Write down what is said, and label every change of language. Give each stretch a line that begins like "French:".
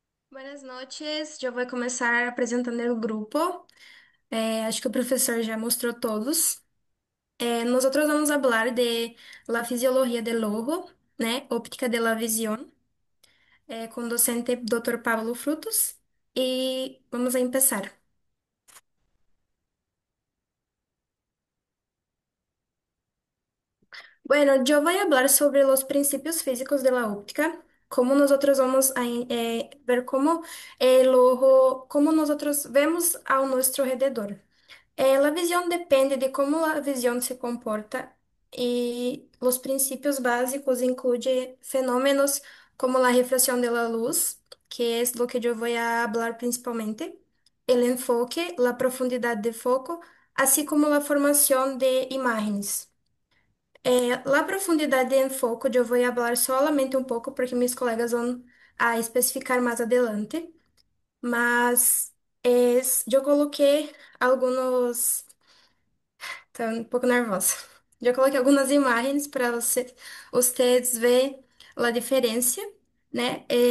Spanish: Buenas noches,
Portuguese: eu vou começar apresentando o grupo. Acho que o professor já mostrou todos. Nós vamos falar
Spanish: de la fisiología del ojo, né? Óptica de la visión,
Portuguese: com o docente
Spanish: Dr. Pablo Frutos. E vamos a empezar. Bueno, yo voy a hablar sobre los principios físicos de la óptica, cómo nosotros vamos a ver cómo el ojo, cómo nosotros vemos a nuestro alrededor. La visión depende de cómo la visión se comporta y los principios básicos incluyen fenómenos como la refracción de la luz, que es lo que yo voy a hablar principalmente, el enfoque, la profundidad de foco, así como la formación de imágenes.
Portuguese: La profundidade de enfoque eu vou falar solamente um pouco, porque meus colegas vão a especificar mais adelante, mas eu coloquei alguns. Tô um pouco nervosa. Eu coloquei algumas imagens para vocês verem a diferença, né?